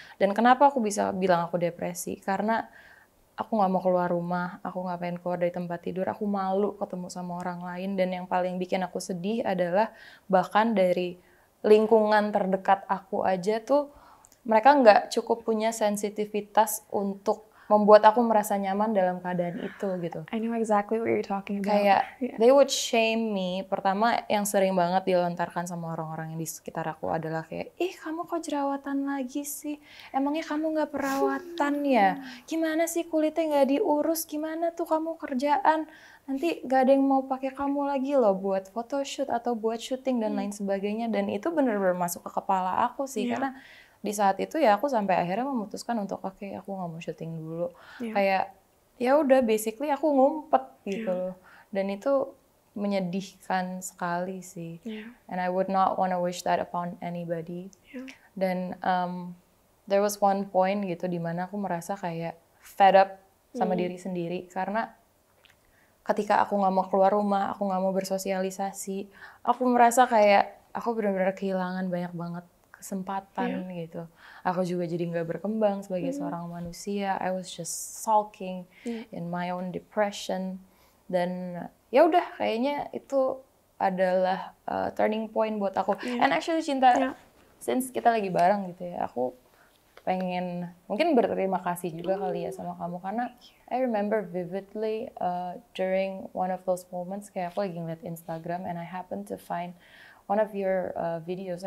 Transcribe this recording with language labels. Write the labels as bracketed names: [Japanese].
[Indonesian] Dan kenapa aku bisa bilang aku depresi? Karena aku nggak mau keluar rumah, aku nggak pengen keluar dari tempat tidur, aku malu ketemu sama orang lain, dan yang paling bikin aku sedih adalah bahkan dari lingkungan terdekat aku aja tuh, mereka nggak cukup punya sensitivitas untuk membuat aku merasa nyaman dalam keadaan itu gitu. [English] I know exactly what you're talking about. [Indonesian] Kayak [English] they would shame me. [Indonesian] Pertama yang sering banget dilontarkan sama orang-orang yang di sekitar aku adalah kayak, ih kamu kok jerawatan lagi sih? Emangnya kamu nggak perawatan ya? Gimana sih kulitnya nggak diurus? Gimana tuh kamu kerjaan? Nanti gak ada yang mau pakai kamu lagi loh buat photoshoot atau buat syuting dan lain sebagainya. Dan itu bener-bener masuk ke kepala aku sih, karena di saat itu ya aku sampai akhirnya memutuskan untuk oke, aku nggak mau syuting dulu. Kayak ya udah basically aku ngumpet gitu loh. Dan itu menyedihkan sekali sih. [English] And I would not want to wish that upon anybody. [Indonesian] Dan [English] there was one point [Indonesian] gitu di mana aku merasa kayak [English] fed up [Indonesian] sama diri sendiri, karena ketika aku nggak mau keluar rumah, aku nggak mau bersosialisasi, aku merasa kayak aku benar-benar kehilangan banyak banget kesempatan gitu. Aku juga jadi nggak berkembang sebagai seorang manusia. [English] I was just sulking in my own depression. [Indonesian] Dan ya udah, kayaknya itu adalah turning point buat aku. [English] And actually [Indonesian] Cinta, since kita lagi bareng gitu ya, aku pengen mungkin berterima kasih juga kali ya sama kamu, karena [English] I remember vividly during one of those moments, [Indonesian] kayak aku lagi ngeliat Instagram [English] and I happened to find one of your videos.